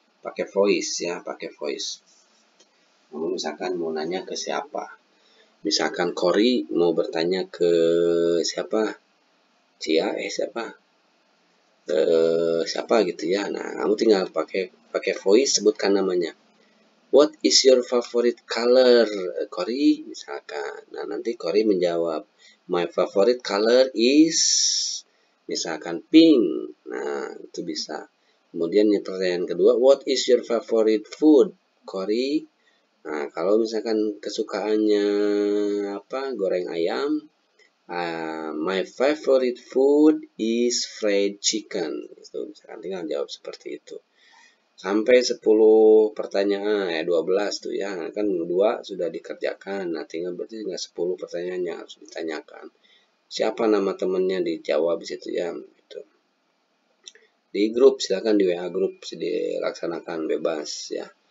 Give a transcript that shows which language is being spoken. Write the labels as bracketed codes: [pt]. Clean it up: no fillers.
[id] Pakai voice ya, pakai voice. Kamu misalkan mau nanya ke siapa? Misalkan Cory mau bertanya ke siapa? Cia, siapa? Siapa gitu ya. Nah, kamu tinggal pakai voice sebutkan namanya. [en] What is your favorite color, Cory? [id] Misalkan. Nah, nanti Cory menjawab, [en] my favorite color is [id] misalkan pink. Nah, itu bisa. Kemudian pertanyaan kedua, [en] what is your favorite food, [id] Cory? Nah, kalau misalkan kesukaannya apa? Goreng ayam. [en] My favorite food is fried chicken. [id] Itu misalkan tinggal jawab seperti itu. Sampai 10 pertanyaan, 12 tuh ya, kan 2 sudah dikerjakan, nah tinggal berarti tinggal 10 pertanyaan yang harus ditanyakan. Siapa nama temannya dijawab di situ ya, gitu. Di grup silakan di WA grup dilaksanakan bebas ya.